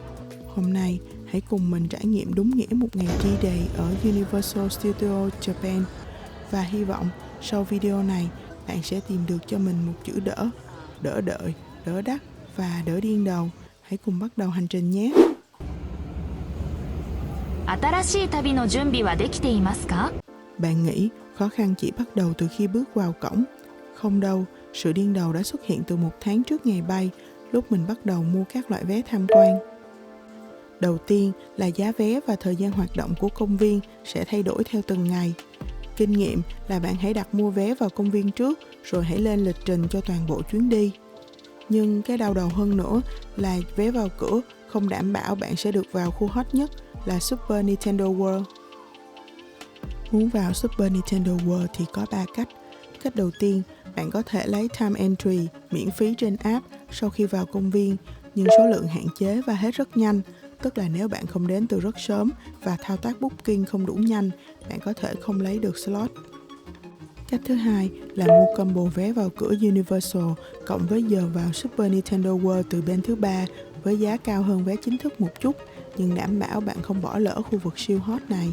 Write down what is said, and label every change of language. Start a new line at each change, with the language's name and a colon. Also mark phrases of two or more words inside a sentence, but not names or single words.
Vietnamese: Hôm nay hãy cùng mình trải nghiệm đúng nghĩa một ngày D-Day ở Universal Studio Japan. Và hy vọng sau video này bạn sẽ tìm được cho mình một chữ đỡ: đỡ đợi, đỡ đắt và đỡ điên đầu. Hãy cùng bắt đầu hành trình nhé.
Japanese: 新しい旅の準備はできていますか?
Vietnamese: Bạn nghĩ khó khăn chỉ bắt đầu từ khi bước vào cổng? Không đâu, sự điên đầu đã xuất hiện từ 1 tháng trước ngày bay, lúc mình bắt đầu mua các loại vé tham quan. Đầu tiên là giá vé và thời gian hoạt động của công viên sẽ thay đổi theo từng ngày. Kinh nghiệm là bạn hãy đặt mua vé vào công viên trước rồi hãy lên lịch trình cho toàn bộ chuyến đi. Nhưng cái đau đầu hơn nữa là vé vào cửa không đảm bảo bạn sẽ được vào khu hot nhất là Super Nintendo World. Muốn vào Super Nintendo World thì có 3 cách. Cách đầu tiên, bạn có thể lấy
English: time entry
Vietnamese: miễn phí trên app sau khi vào công viên, nhưng số lượng hạn chế và hết rất nhanh, tức là nếu bạn không đến từ rất sớm và thao tác booking không đủ nhanh, bạn có thể không lấy được slot. Cách thứ hai là mua combo vé vào cửa Universal cộng với giờ vào Super Nintendo World từ bên thứ ba với giá cao hơn vé chính thức một chút, nhưng đảm bảo bạn không bỏ lỡ khu vực siêu hot này.